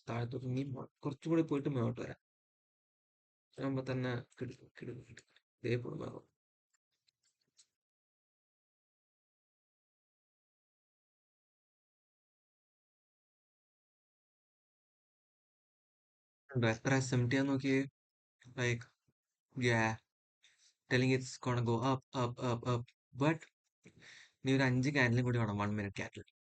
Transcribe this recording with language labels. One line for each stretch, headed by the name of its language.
Malayalam: താഴത്തോട്ട് ഇനി കുറച്ചും കൂടി പോയിട്ട് മുന്നോട്ട് വരാം. ആകുമ്പോ തന്നെ കിടക്കും കിടക്കും കിടക്കും. ഇതേ പോകും. എത്ര SMT ആന്ന് നോക്കിയേ.
English: Like, yeah, telling it's gonna go up, up, up, up.
Malayalam: But നീ ഒരു 5 ക്യാൻഡിലും കൂടി വേണം, 1 minute ക്യാൻഡിൽ.